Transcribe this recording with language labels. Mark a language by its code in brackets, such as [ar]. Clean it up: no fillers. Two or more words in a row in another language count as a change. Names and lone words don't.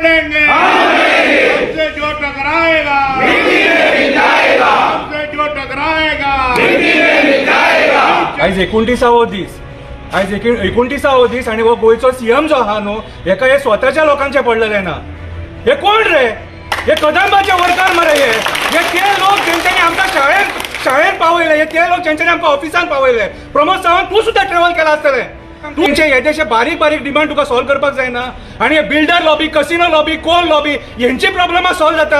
[hi] करेंगे, हमसे जो टकराएगा हमसे जो टकराएगा। [kok] आज 29वा दीस, आज 29वा दीस आणि वो गोयचो सीएम जो आहा न्हू हेका हे स्वताच्या लोकांचे पडलेले ना। हे कोण रे? हे कदंबाचे वर्कर मरे। हे ते लोक जेंच्यांनी आमकां शाळेन पावयले, हे ते लोक जेंच्यांनी आमकां ऑफिसान पावयले। प्रमोद सावंत तूं सुद्धा ट्रॅव्हल केला आसतले। तुमचे येदेशे बारीक बारीक डिमांड तुका सॉल्व करपाक जायना आणि हे [en] builder lobby, casino lobby, coal lobby [kok] यांची [en] problem solve [kok] जाता।